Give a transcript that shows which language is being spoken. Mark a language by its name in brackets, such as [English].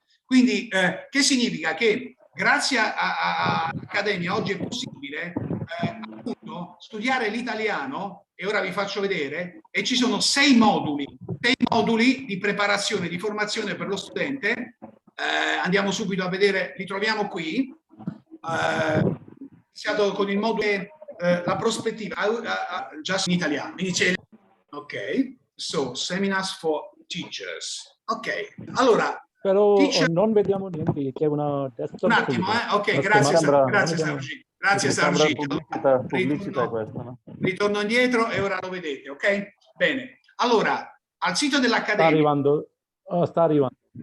[Italian] Quindi, che significa? Che grazie all'Accademia oggi è possibile appunto studiare l'italiano, e ora vi faccio vedere, e ci sono 6 moduli di preparazione, di formazione per lo studente. Andiamo subito a vedere, li troviamo qui. Iniziato con il modulo la prospettiva, just in italiano. [English] Ok, so seminars for teachers. [Italian] Ok, allora. Però non vediamo niente, c'è una desktop. Un attimo, ok, grazie Sargi. Grazie Sargi. Pubblicità questa, no? Ritorno indietro e ora lo vedete, ok? Bene. Allora, al sito dell'Accademia. Sta arrivando. Oh, sta arrivando.